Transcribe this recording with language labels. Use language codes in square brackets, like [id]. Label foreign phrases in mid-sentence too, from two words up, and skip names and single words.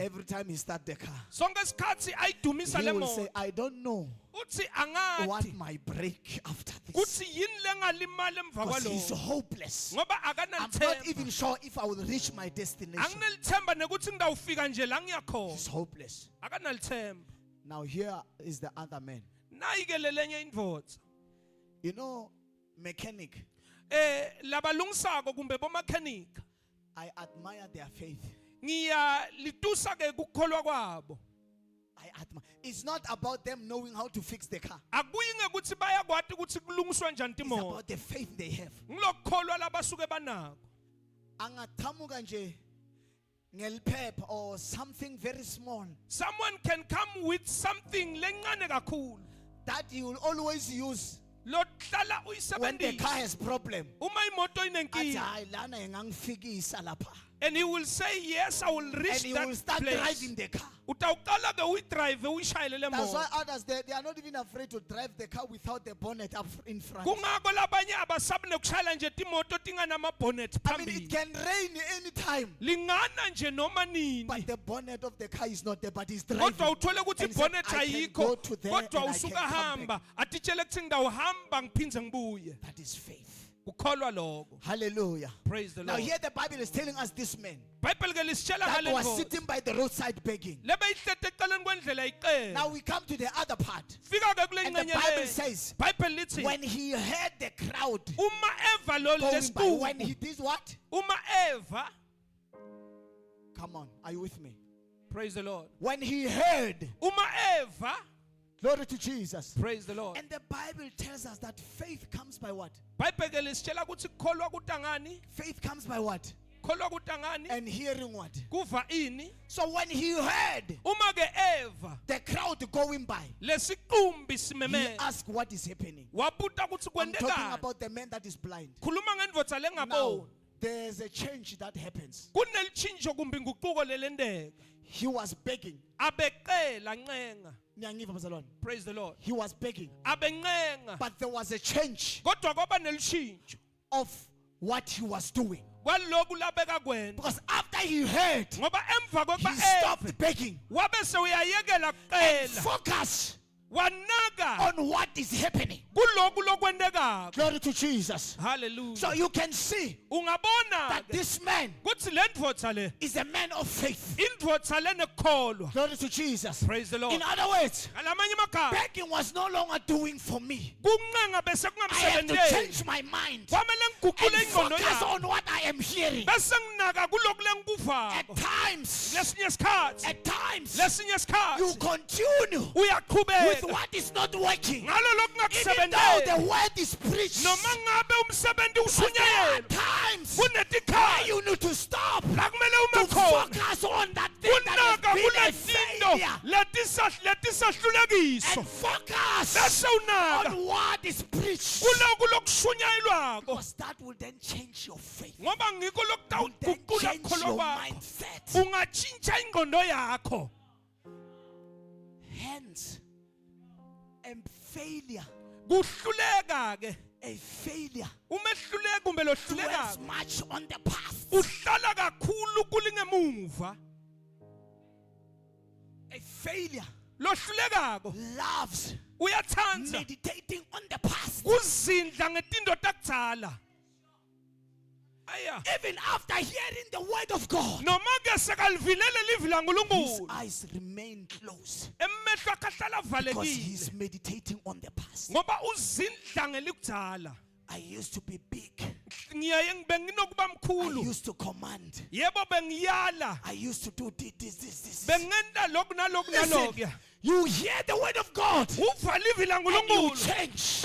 [en] Every time he starts the car, [ss] Sonke isikhathi ayidumisa [en] he [ss] le [en] will say, [ss] moto. [en] I don't know [ss] Uthi [en] what [ss] angati [en] my break after this. [ss] kuthi yini lengalimala emva [en] Because he's [ss] kwalokho. [en] hopeless. [ss] Ngoba [en] I'm not even [ss] akanalithemba. [en] sure if I will reach my destination. [ss] Anginelithemba nekuthi ngidawufika nje la ngiyakhona. [en] He's hopeless. [ss] Akanalithemba. [en] Now here is the other man. [ss] Nayike lelenye indvodza. [en] You know, mechanic. [ss] Labalungisako kumbe bomakhenika. [en] I admire their faith. [ss] Ngiyalitusa ke kukholwa kwabo. [en] I admire. It's not about them knowing how to fix the car. [ss] Akuyi ngekuthi bayakwati ukuthi kulungiswa njani [en] It's [ss] timoto. [en] about the faith they have. [ss] Ngilokukholwa labasuke banako. Angathamuka nje ngelphepha [en] or something very small Someone can come with something [ss] lencane kakhulu. [en] that he will always use [ss] Lohlala [en] when the car [ss] uyisebenzisa. [en] has problem. [ss] Uma imoto Athi, inenkinga. "Hayi, lana engangifikisa lapha." [en] And he will say, yes, I will And reach he will that start place. driving the car. [ss] Utawuqala ke uyidrive uyishayele le [en] That's why [ss] moto. [en] others they are not even afraid to drive the car without the bonnet up in front. [ss] Kungako labanye abasabi nekushayela nje timoto tinganamabonnet [en] I mean, it [ss] phambili. [en] can rain anytime, [ss] Lingana nje noma nini. [en] but the bonnet of the car is not there, but he's driving. [ss] Kodwa uthole ukuthi [en] And he said, [ss] ibonnet [en] "I can [ss] ayikho. [en] go to there [ss] Kodwa [en] and I can [ss] usuka [en] come [ss] hamba. Atitshele kuthi ngidawuhamba ngiphindze ngibuye. [en] That is faith. [ss] Ukholwa lokho. [en] Hallelujah. Praise the Now Lord. here the Bible is telling us this man [ss] Bible ke lisitshela [en] that [ss] ngale [en] was [ss] ndvodza. [en] sitting by the roadside begging. [ss] Lebeyihlete eceleni kwendlela iqela. [en] Now we come to the other part. [ss] Fika ke kule [en] And the [ss] ngcenye [en] Bible [ss] le. [en] says, [ss] Bible lithi [en] when he heard the crowd [ss] uma eva lo [en] going by, when he [ss] lesiqubu. [en] did what? [ss] Uma eva. [en] Come on, are you with me? Praise the Lord. When he heard, [ss] Uma eva. [en] glory to Jesus. Praise the Lord. And the Bible tells us that faith comes by what? [ss] Bible ke lisitshela ukuthi kukholwa kutangani? [en] Faith comes by what? [ss] Kholwa kutangani? [en] And hearing what? [ss] Kuva ini? [en] So when he heard [ss] Uma ke eva [en] the crowd going by, [ss] lesiqumbi [en] he [ss] simemele. [en] asked what is happening. [ss] Wabuta ukuthi [en] I'm talking [ss] kwendekani? [en] about the man that is blind. [ss] Khuluma ngendvodza lengaboni. [en] there's a change that happens. [ss] kunelitshintsho kumbe inguquko lelendeka. [en] He was begging. [ss] Abeqela ncenga. Niyangiva bazalwane? [en] Praise the Lord. He was begging. [ss] Abencenga. [en] But there was a change [ss] Kodwa kwaba nelitshintsho [en] of what he was doing. [ss] kwaloku labeka kwena. [en] Because after he heard, [ss] Ngoba emva [en] he [ss] kokuba [en] stopped begging. [ss] wabe sewuyayekela [en] And [ss] kuqela. [en] focus [ss] Wanaka [en] on what is happening. [ss] kuloku lokwendekako. [en] Glory to Jesus. Hallelujah. So you can see [ss] Ungabona [en] that this man [ss] kuthi le ndvodza le [en] is a man of faith. [ss] indvodza le nekholwa. [en] Glory to Jesus. Praise the Lord. In other words, [ss] Ngalamanye amagama [en] begging was no longer doing for me. [ss] kuncenga bese [en] I have to [ss] kungamsebenteli. [en] change my mind [ss] Kwamele ngiguqule [en] and [ss] ingqondo [en] focus [ss] yami. [en] on what I am hearing. [ss] Bese nginaka kuloku [en] At [ss] lengikuvako. [en] times, [ss] Lesinye isikhathi. [en] you [ss] Lesinye isikhathi. [en] continue with [ss] Uyaqhubeka. [en] what is not working. [ss] Ngalo lokhu [en] Even though [ss] ngakusebenteli. [en] the word is preached, [ss] Noma ngabe umsebenzi [en] but there are [ss] ushunyayelwa. [en] times where [ss] Kunetikhathi [en] you need to stop [ss] la kumele [en] to [ss] ume khona. [en] focus on that thing that [ss] Kunaka [en] has been a [ss] kulezinto [en] failure [ss] letisahlulekiso. [en] and focus [ss] Bese unaka [en] on what is preached. [ss] kuloku lokushunyayelwako. [en] Because that will then change your faith. [ss] Ngoba ngikho [en] Will then [ss] lokutawuguqula [en] change [ss] kholo [en] your [ss] kwakho. [en] mindset. [ss] Ungatshintsha ingqondo yakho. [en] Hence, failure, [ss] Kuhluleka ke. [en] a failure [ss] Umehluleka kumbe [en] dwells [ss] lohluleka. [en] much on the past. [ss] Uhlala kakhulu kulingemuva. [en] A failure [ss] Lohlulekako [en] loves [ss] uyathanda [en] meditating on the past. [ss] kuzindla ngetinto takudzala. Aya. [en] Even after hearing the word of God, [ss] Noma ke sekalvilele livi [en] his [ss] laNkulunkulu. [en] eyes remain closed [ss] Emehlo akhe ahlala [en] because he's [ss] avalekile. [en] meditating on the past. [ss] Ngoba uzindla ngelikudzala. [en] I used to be big. [ss] Ngiyaye benginokuba [en] I [ss] mkhulu. [en] used to command. [ss] Yebo bengiyala. [en] I used to do this. [ss] Bengenda lokhu nalokhu [en] Listen, [ss] nalokhu. [en] you hear the word of God [ss] Uva livi [en] and you [ss] laNkulunkulu. [en] change